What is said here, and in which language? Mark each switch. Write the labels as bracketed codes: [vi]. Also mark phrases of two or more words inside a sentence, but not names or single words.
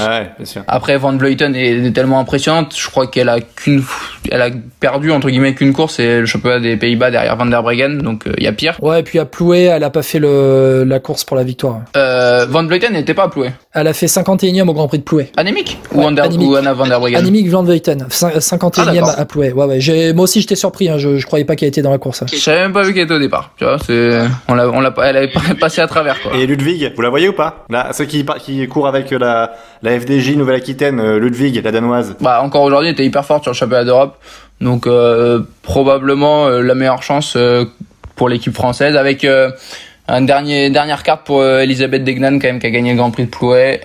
[fr] Ouais, bien sûr. Après, Van Vleuten est tellement impressionnante, je crois qu'elle a perdu entre guillemets qu'une course, c'est le championnat des Pays-Bas derrière Van der Breggen, donc il y a pire. Ouais, et puis à Plouay, elle a pas fait la course pour la victoire. Van Vleuten n'était pas à Plouay. Elle a fait 51e au Grand Prix de Plouay. Annemiek ou Anna Van der Breggen. Annemiek Van Vleuten, 51e à Plouay. Ouais, moi aussi j'étais surpris surpris, hein, je croyais pas qu'elle était dans la course. Hein. J'avais même pas vu qu'elle était au départ. Tu vois, elle avait passé à travers, quoi. Et Ludwig, vous la voyez ou pas? Là, ceux qui courent avec la FDJ Nouvelle-Aquitaine, Ludwig, la danoise. Bah, encore aujourd'hui, elle était hyper forte sur le championnat d'Europe. Donc, probablement la meilleure chance pour l'équipe française avec une dernière carte pour Elisabeth Degnan, quand même, qui a gagné le Grand Prix de Plouay.